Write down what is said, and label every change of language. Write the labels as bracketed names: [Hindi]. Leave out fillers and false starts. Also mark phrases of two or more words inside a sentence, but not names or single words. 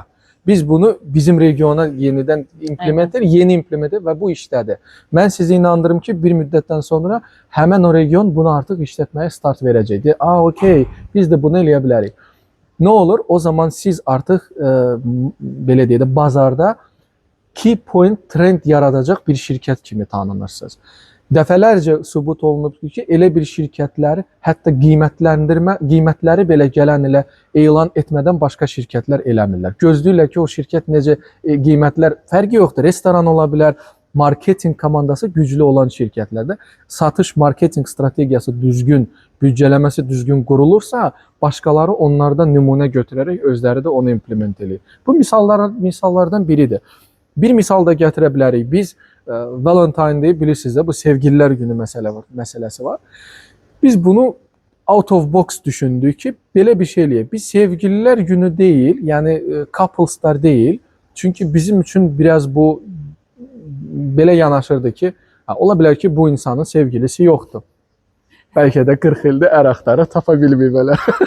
[Azerbaijani] Biz bunu bizim regiona yenidən yeni implement və bu işdədir. Mən sizi inandırım ki, bir müddətdən sonra həmən o region bunu artıq işlətməyə start verəcək. Okey, biz də bunu eləyə bilərik. Nə olur? O zaman siz artıq belə deyək də bazarda [English] key point trend [Azerbaijani] yaradacaq bir şirkət kimi tanınırsınız. Dəfələrcə sübut olunub ki, elə bir şirkətləri hətta qiymətləri belə gələn ilə elan etmədən başqa şirkətlər eləmirlər. Gözləyirlər ki, o şirkət necə qiymətlər fərqi yoxdur. Restoran ola bilər, marketinq komandası güclü olan şirkətlərdə satış marketinq strategiyası düzgün, büdcələməsi düzgün qurulursa, başqaları onlardan nümunə götürərək özləri də onu implement edir. Bu misallardan biridir. Bir misal da gətirə bilərik. Biz Valentine Day bilirsiniz də bu sevgililər günü məsələsi var. Biz bunu [English] out of box [Azerbaijani] düşündük ki, belə bir şey eləyək. Biz sevgililər günü deyil, yəni coupleslar deyil. Çünki bizim üçün biraz bu belə yanaşırdı ki, ola bilər ki, bu insanın sevgilisi yoxdur. Bəlkə də 40 ildir ər axtarır, tapa bilməyiblər.